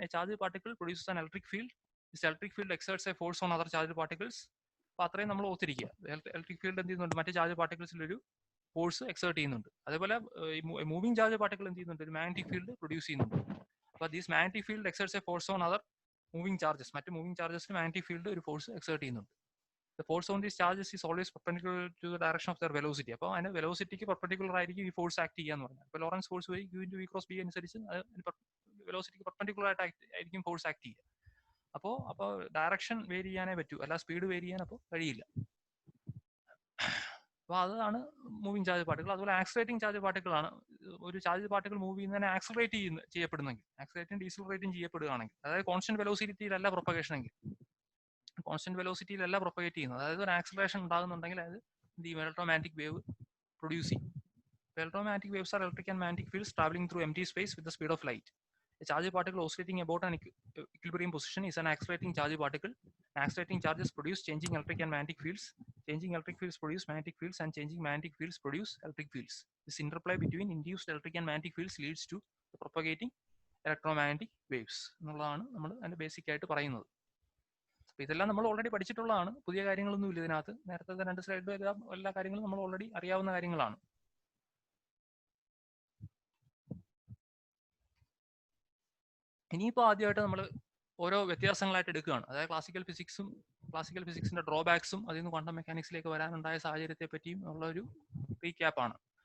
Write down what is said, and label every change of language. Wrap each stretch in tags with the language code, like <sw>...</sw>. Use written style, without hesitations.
<en>A charge particle produces an electric field. This electric field exerts a force on other charge particles.</en> <ml>അപ്പോൾ അത്രയും നമ്മൾ ഓർത്തിരിക്കുക. Electric field എന്ത് ചെയ്യുന്നുണ്ട്, മറ്റു ചാർജ് പാർട്ടിക്കിൾസിൽ ഒരു ഫോഴ്സ് എക്സേർട്ട് ചെയ്യുന്നുണ്ട്. അതേപോലെ മൂവിംഗ് ചാർജ് പാർട്ടിക്കിൾ എന്ത് ചെയ്യുന്നുണ്ട്, ഒരു മാഗ്നറ്റിക് ഫീൽഡ് പ്രൊഡ്യൂസ് ചെയ്യുന്നുണ്ട്.</ml> <en>അപ്പോൾ these magnetic field exerts a force on other moving charges.</en> <ml>മറ്റ് മൂവിംഗ് ചാർജസിൽ മാഗ്നറ്റിക് ഫീൽഡ് ഒരു ഫോഴ്സ് എക്സേർട്ട് ചെയ്യുന്നുണ്ട്.</ml> <en>The force on these charges is always perpendicular to the direction of their velocity.</en> <ml>അപ്പോൾ അതിന്റെ വെലോസിറ്റിക്ക് perpendicular ആയിരിക്കും ഈ force act ചെയ്യാന്ന് പറഞ്ഞാൽ. ഇപ്പോൾ ലോറൻസ് ഫോഴ്സ് വഴി q into v cross b അനുസരിച്ച് വെലോസിറ്റിക്ക് പെർപെൻഡിക്കുലർ ആയിരിക്കും ഫോഴ്സ് ആക്ട് ചെയ്യുക. അപ്പോൾ ഡയറക്ഷൻ വേരി ചെയ്യാനേ പറ്റൂ, അല്ല സ്പീഡ് വേരി ചെയ്യാൻ അപ്പോൾ കഴിയില്ല. അപ്പോൾ അതാണ് മൂവിംഗ് ചാർജ് പാർട്ടിക്കിൾ. അതുപോലെ ആക്സിലറേറ്റിംഗ് ചാർജ് പാർട്ടിക്കിൾ ആണ്. ഒരു ചാർജ് പാർട്ടിക്കിൾ മൂവ് ചെയ്യുന്നതിനെ ആക്സിലറേറ്റ് ചെയ്യപ്പെടുന്നെങ്കിൽ, ആക്സിലറേറ്റും ഡീസിലറേറ്റും ചെയ്യപ്പെടുകയാണെങ്കിൽ, അതായത് കോൺസ്റ്റന്റ് വെലോസിറ്റിയിലല്ല പ്രൊപ്പഗേഷൻ എങ്കിൽ, കോൺസ്റ്റന്റ് വെലോസിറ്റിയിലല്ല പ്രൊപ്പഗേറ്റ് ചെയ്യുന്നത്, അതായത് ഒരു ആക്സിലറേഷൻ ഉണ്ടാകുന്നുണ്ടെങ്കിൽ അത് എന്ത് ചെയ്യും, ഇലക്ട്രോമാഗ്നെറ്റിക് വേവ് പ്രൊഡ്യൂസ് ചെയ്യും.</ml> <en>Electromagnetic waves are electric and magnetic fields traveling through empty space with the speed of light. A charged particle oscillating about an equilibrium position is an accelerating charged particle. Accelerating charges produce changing electric and magnetic fields. Changing electric fields produce magnetic fields, and changing magnetic fields produce electric fields. This interplay between induced electric and magnetic fields leads to the propagating electromagnetic waves.</en> <ml>എന്നുള്ളതാണ് നമ്മൾ അതിന്റെ basic ആയിട്ട് പറയുന്നത്. ഇതെല്ലാം നമ്മൾ already പഠിച്ചിട്ടുള്ളതാണ്. പുതിയ കാര്യങ്ങളൊന്നും ഇല്ല ഇതിനകത്ത്. നേരത്തെ 2 സ്ലൈഡിലും എല്ലാ കാര്യങ്ങളും നമ്മൾ ഓൾറെഡി അറിയാവുന്ന കാര്യങ്ങളാണ്. ഇനിയിപ്പോൾ ആദ്യമായിട്ട് നമ്മൾ ഓരോ വ്യത്യാസങ്ങളായിട്ട് എടുക്കുകയാണ്. അതായത് ക്ലാസിക്കൽ ഫിസിക്സിന്റെ ഡ്രോബാക്സും അതിൽ നിന്ന് ക്വാണ്ടം മെക്കാനിക്സിലേക്ക് വരാനുണ്ടായ സാഹചര്യത്തെ പറ്റിയും ഉള്ള ഒരു റീക്യാപ്പാണ്.</ml>